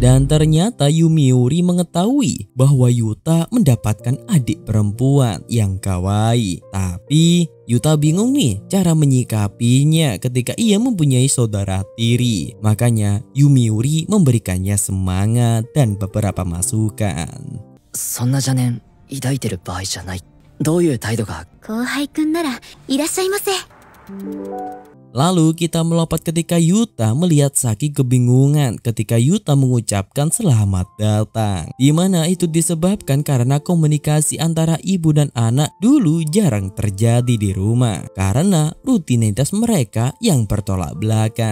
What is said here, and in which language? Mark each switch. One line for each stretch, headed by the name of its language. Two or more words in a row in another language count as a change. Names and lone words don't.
Indonesian: Dan ternyata Yumiuri mengetahui bahwa Yuta mendapatkan adik perempuan yang kawaii. Tapi Yuta bingung nih cara menyikapinya ketika ia mempunyai saudara tiri. Makanya Yumiuri memberikannya semangat dan beberapa masukan.
Japanese: そんな邪念抱いてる場合じゃない。どういう態度が。後輩くんならいらっしゃいませ。
Indonesian: Lalu kita melompat ketika Yuta melihat Saki kebingungan ketika Yuta mengucapkan selamat datang. Di mana itu disebabkan karena komunikasi antara ibu dan anak dulu jarang terjadi di rumah karena rutinitas mereka yang bertolak belakang.